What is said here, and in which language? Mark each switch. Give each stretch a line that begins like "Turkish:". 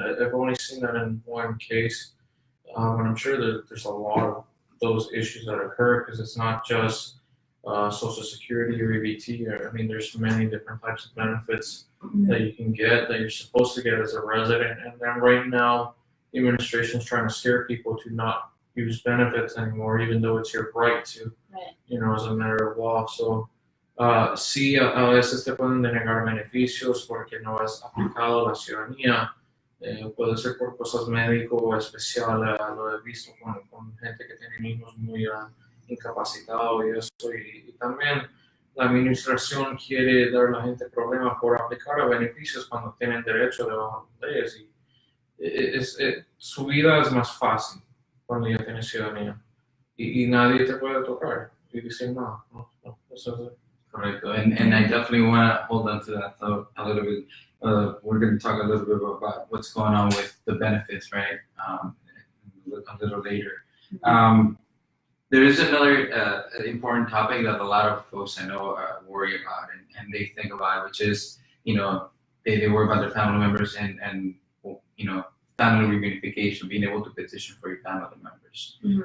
English: I've only seen that in one case, and I'm sure that there's a lot of those issues that occur because it's not just Social Security or EBT. I mean, there's many different types of benefits that you can get that you're supposed to get as a resident, and then right now the administration is trying to scare people to not use benefits anymore, even though it's your right to, as a matter of law.
Spanish: So, sí, a veces te pueden denegar beneficios porque no has aplicado la ciudadanía. Puede ser por cosas médicas o especiales, lo he visto con gente que tiene niños muy incapacitados y eso. Y también la administración quiere dar a la gente problemas por aplicar a beneficios cuando tienen derecho debajo de las leyes. Y su vida es más fácil cuando ya tienes ciudadanía. Y nadie te puede tocar y decir no, eso es.
English: Correct. And I definitely want to hold on to that thought a little bit. We're going to talk a little bit about what's going on with the benefits, right? A little later. There is another important topic that a lot of folks I know worry about and they think about, which is, you know, they worry about their family members and you know, family reunification, being able to petition for your family members.